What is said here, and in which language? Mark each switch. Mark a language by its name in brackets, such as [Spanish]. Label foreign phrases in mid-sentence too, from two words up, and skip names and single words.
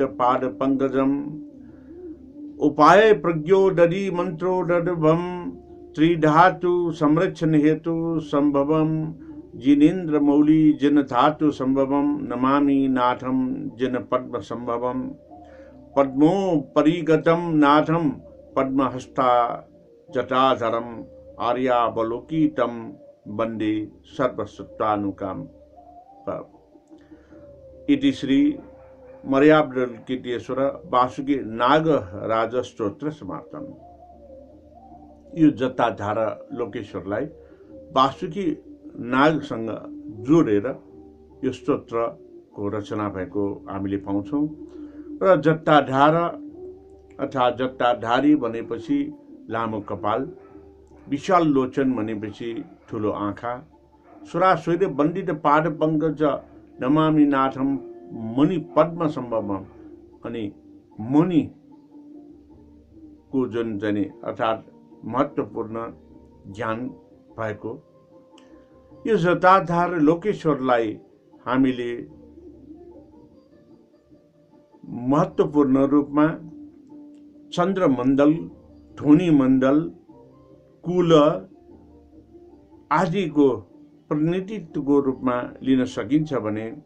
[Sanskrit] पाद पंकजम उपाय प्रज्ञोदधि मंत्रोदभम त्रिधातु संरक्षण हेतु संभवम जिनेन्द्र मौली जन धातु संभवम नमामि नाथम जन पद्म संभवम पद्मो परिगतम नाथम पद्महस्ता जटाधरम आर्यावलोकितं वन्दे सर्वसत्तानुकं। इति श्री मर्यावलोकितेश्वर वासुकी नागराज स्तोत्र समाप्तम। [Nepali] यो जटाधार लोकेश्वरलाई वासुकी नागसँग जोडेर यो स्तोत्रको रचना भएको हामीले पाउँछौं र जटाधार अर्थात् जटाधारी भनेपछि लामो कपाल, विशाल लोचन भनेपछि ठुलो आँखा, [Sanskrit] सुरासुर वन्दित पाद पंकज नमामि नाथम मणि पद्म सम्भवम अनि मणि [Nepali] को जुन चाहिँ अर्थात् महत्त्वपूर्ण ज्ञान भएको यो जटाधार लोकेश्वरलाई हामीले महत्त्वपूर्ण रूपमा चन्द्रमण्डल, ध्वनि मण्डल, कुल आदिको प्रतिनिधित्वको रूपमा लिन सकिन्छ भने